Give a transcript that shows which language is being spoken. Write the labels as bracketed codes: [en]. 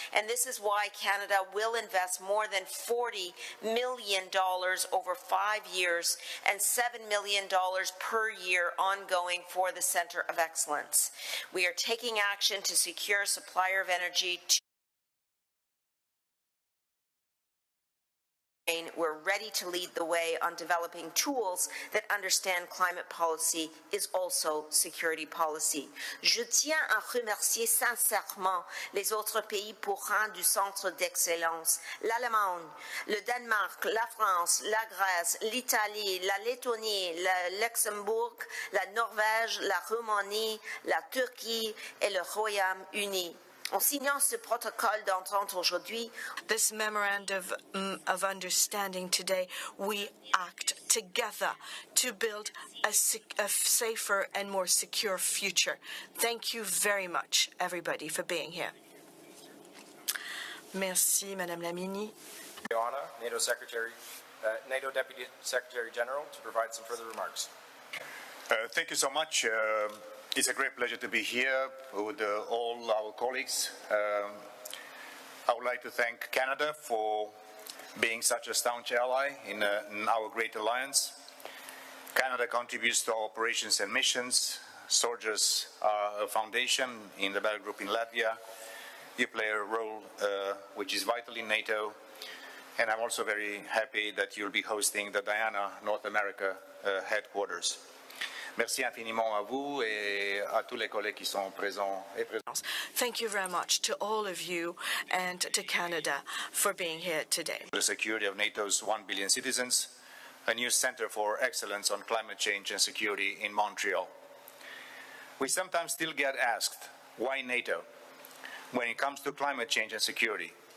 [en] And this is why Canada will invest more than $40 million over 5 years and $7 million per year ongoing for the Center of Excellence. We are taking action to secure a supplier of energy. We're ready to lead the way on developing tools that understand climate policy is also security policy. [fr] Je tiens à remercier sincèrement les autres pays pourrants du centre d'excellence, l'Allemagne, le Danemark, la France, la Grèce, l'Italie, la Lettonie, le Luxembourg, la Norvège, la Roumanie, la Turquie et le Royaume-Uni. En signant ce protocole d'entente aujourd'hui, [en] this memorandum of understanding today, we act together to build a safer and more secure future. Thank you very much, everybody, for being here. [fr] Merci, Madame la Mini. [en] NATO Secretary, NATO Deputy Secretary General, to provide some further remarks. Thank you so much. It's a great pleasure to be here with all our colleagues. I would like to thank Canada for being such a staunch ally in our great alliance. Canada contributes to our operations and missions. Soldiers are a foundation in the battle group in Latvia. You play a role which is vital in NATO. And I'm also very happy that you'll be hosting the Diana North America headquarters. [fr] Merci infiniment à vous et à tous les collègues qui sont présents et présents. [en] Thank you very much to all of you and to Canada for being here today. The security of NATO's 1 billion citizens, a new center for excellence on climate change and security in Montreal. We sometimes still get asked, why NATO, when it comes to climate change and security?